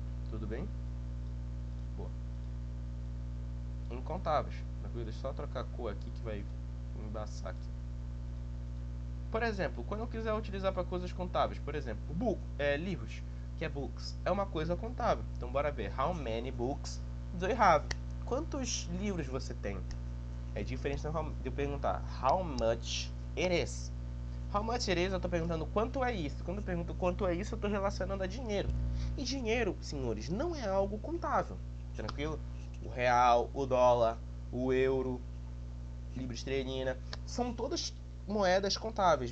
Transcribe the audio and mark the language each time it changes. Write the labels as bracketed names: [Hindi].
[Portuguese] Tudo bem? Boa. Incontáveis. Deixa eu só trocar a cor aqui que vai embaçar aqui. Por exemplo, quando eu quiser utilizar para coisas contáveis, por exemplo, livros, que é books, é uma coisa contável. Então bora ver. [English] How many books do you have? [Portuguese] Quantos livros você tem? É diferente de eu perguntar [English] how much it is. How much it is, [Portuguese] eu estou perguntando quanto é isso. Quando eu pergunto quanto é isso, eu estou relacionando a dinheiro. E dinheiro, senhores, não é algo contável. Tranquilo? O real, o dólar, o euro, libra esterlina, são todas moedas contáveis.